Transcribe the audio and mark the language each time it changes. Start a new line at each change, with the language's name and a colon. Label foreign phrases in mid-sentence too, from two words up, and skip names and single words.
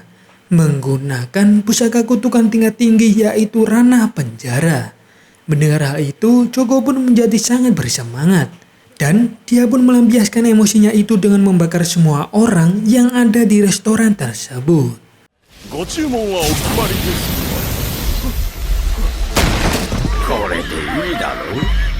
Indonesian: Menggunakan pusaka kutukan tingkat tinggi yaitu ranah penjara. Mendengar hal itu, Chogo pun menjadi sangat bersemangat. Dan dia pun melampiaskan emosinya itu dengan membakar semua orang yang ada di restoran tersebut.
Japanese: ご注文はお決まりです。これでいいだろう。